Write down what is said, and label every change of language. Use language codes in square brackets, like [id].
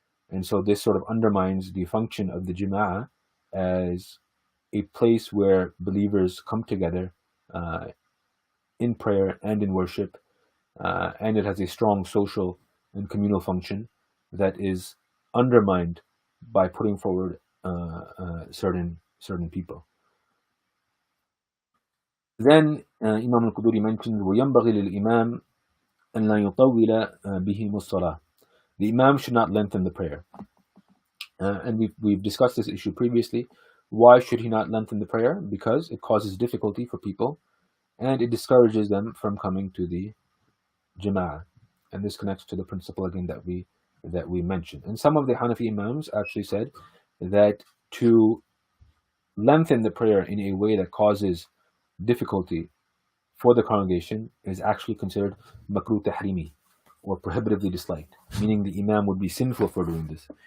[en] And so this sort of undermines the function of the Jama'ah as a place where believers come together in prayer and in worship, and it has a strong social and communal function that is undermined by putting forward certain people. Then Imam al-Quduri mentioned [ar] وَيَنْبَغِي لِلْإِمَامِ أَنْ لَا يُطَوِّلَ بِهِمُ الصَّلَاةِ. [en] The Imam should not lengthen the prayer. And we've discussed this issue previously. Why should he not lengthen the prayer? Because it causes difficulty for people and it discourages them from coming to the Jama'ah. And this connects to the principle again that we mentioned. And some of the Hanafi Imams actually said that to lengthen the prayer in a way that causes difficulty for the congregation is actually considered makruh tahrimi, or prohibitively disliked, meaning the Imam would be sinful for doing this.